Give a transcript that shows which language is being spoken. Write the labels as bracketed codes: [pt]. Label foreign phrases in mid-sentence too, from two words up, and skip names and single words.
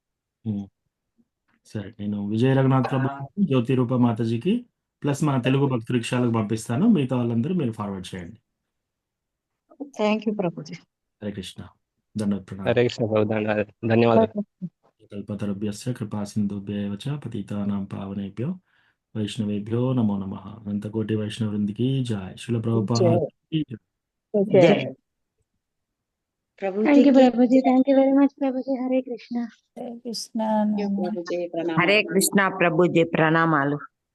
[te] సరే, నేను విజయ రఘునాథ్ ప్రభు, జ్యోతి రూప మాతాజీకి ప్లస్ మన తెలుగు భక్తి రిక్షాలకు పంపిస్తాను. మిగతా వాళ్ళందరూ మీరు ఫార్వర్డ్ చేయండి. [en] thank you ప్రభుజీ. [te] హరే కృష్ణ. దండవత్ హరే కృష్ణ ప్రభు, ధన్యవాదాలు. [sa] కల్పతరుభ్యస్య కృపా సింధుభ్యైవ చ పతితానాం పావనేభ్యో వైష్ణవేభ్యో నమో నమః. [te] అనంతకోటి వైష్ణవ వృందికి జై. శిల ప్రభుపాద की జై. [en] thank you ప్రభుజీ. thank you very much ప్రభుజీ. [te] హరే కృష్ణ. హరే కృష్ణ. ప్రభుజీ ప్రణామం. హరే కృష్ణ ప్రభుజీ, ప్రణామాలు.